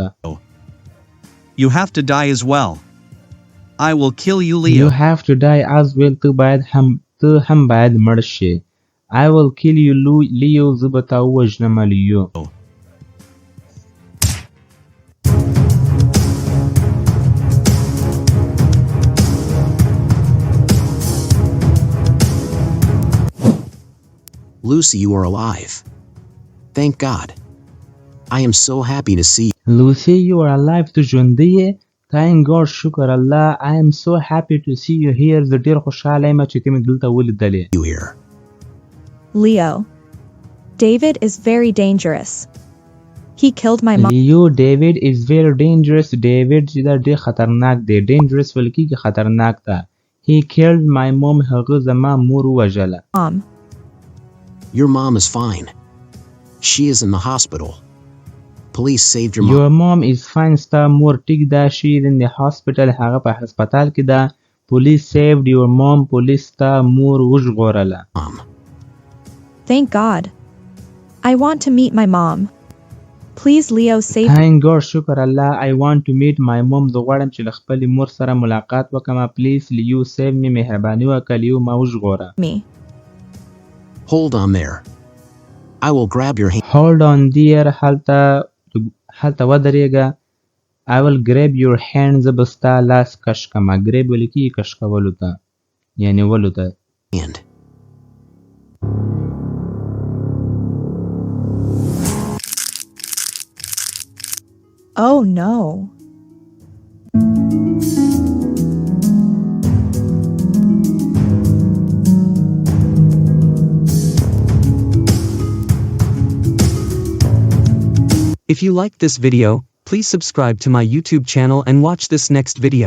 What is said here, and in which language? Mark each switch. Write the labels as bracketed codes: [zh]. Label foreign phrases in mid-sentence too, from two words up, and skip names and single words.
[en] You have to die as well. I will kill you, Leo. You have to die as well. [ps] ته هم باید مړ شې. [en] I will kill you, Leo. [ps] زه به تا ووژنم لیو. [en] Lucy, you are alive. Thank God. I am so happy to see you. Lucy, you are alive. [ps] ته ژوندی یې. [en] Thank God. [ps] شکر الله. [en] I am so happy to see you here. [ps] زه ډېر خوشحاله یم چې ته مې دلته ولیدلې. [en] You here. Leo. David is very dangerous. He killed my mom. Leo, David is very dangerous. [ps] David چې دا ډېر خطرناک دی. Dangerous ویل کېږي خطرناک ده. [en] He killed my mom. [ps] هغه زما مور وژله. [en] Your mom is fine. She is in the hospital. Police saved your mom. Your mom is fine. [ps] ستا مور ټیک ده. [en] She is in the hospital. [ps] هغه په هسپتال کې ده. [en] Police saved your mom. [ps] پولیس ستا مور وژغورله. [en] Thank God. I want to meet my mom. Please, Leo, save me. Thank God. [ps] شکر الله. [en] I want to meet my mom. [ps] زه غواړم چې له خپلې مور سره ملاقات وکړم. [en] Please, Leo, save me. [ps] مهرباني وکړه لیو ما وژغوره. [en] Hold on there. I will grab your hand. Hold on there. [ps] هلته ودرېږه. [en] I will grab your hand. [ps] زه به ستا لاس کش کړم. grab ویل کېږي کش کولو ته. یا نیولو ته. [en] Hand. Oh no. If you liked this video, please subscribe to my YouTube channel and watch this next video.